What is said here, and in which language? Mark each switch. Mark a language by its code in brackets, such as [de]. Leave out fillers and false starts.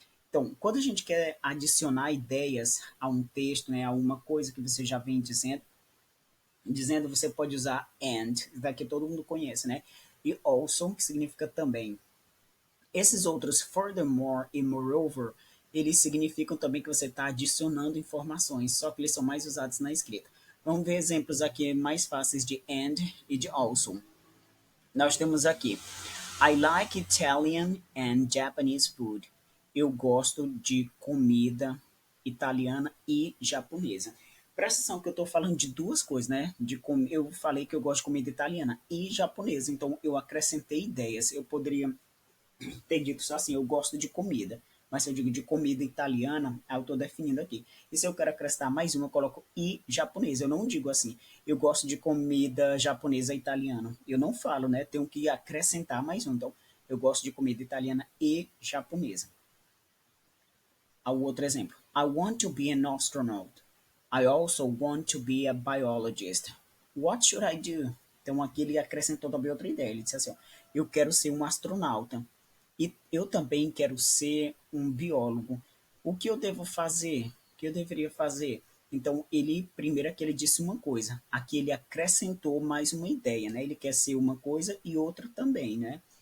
[pt] Então, quando a gente quer adicionar ideias a um texto, né, a uma coisa que você já vem dizendo, você pode usar and, daqui todo mundo conhece, né? E also, que significa também. Esses outros furthermore e moreover, eles significam também que você está adicionando informações, só que eles são mais usados na escrita. Vamos ver exemplos aqui mais fáceis de and e de also. Nós temos aqui [en] I like Italian and Japanese food. [pt] Eu gosto de comida italiana e japonesa. Presta atenção que eu estou falando de duas coisas, né? Eu falei que eu gosto de comida italiana e japonesa, então eu acrescentei ideias. Eu poderia ter dito só assim, eu gosto de comida. Mas se eu digo de comida italiana, aí eu estou definindo aqui. E se eu quero acrescentar mais uma, eu coloco e japonesa. Eu não digo assim, eu gosto de comida japonesa e italiana. Eu não falo, né? Tenho que acrescentar mais um. Então, eu gosto de comida italiana e japonesa. Ao outro exemplo. [en] I want to be an astronaut. I also want to be a biologist. What should I do? [pt] Então aqui ele acrescentou também outra ideia. Ele disse assim, ó, eu quero ser um astronauta e eu também quero ser um biólogo. O que eu devo fazer? O que eu deveria fazer? Então ele primeiro aqui ele disse uma coisa, aqui ele acrescentou mais uma ideia, né? Ele quer ser uma coisa e outra também, né?